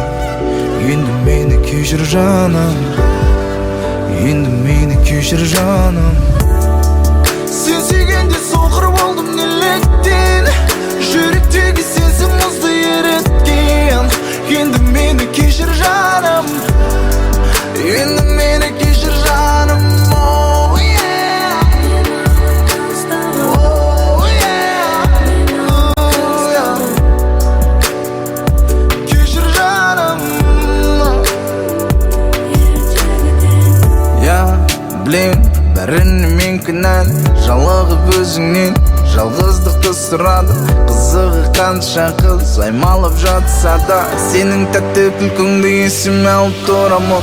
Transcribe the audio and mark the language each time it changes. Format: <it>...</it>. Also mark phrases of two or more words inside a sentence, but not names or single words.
<kk>Енді мені кешір жаным, енді мені кешір жаным. Сен сүйгенде соқыр болдым неліктен, жүректегі сенсің мұзды еріткен. Енді мені кешір жаным, енді мені кешір жаным.</kk> <en>Oh yeah, oh yeah, oh yeah.</en> <kk>Кешір жаным. Білем, бәріне мен кінәлі, жалығып өзіңнен жалғыздықты сұрады. Қызығы қанша қыз аймалап жатса да, сенің тәтті күлкіңді есіме алып тұрамын.</kk>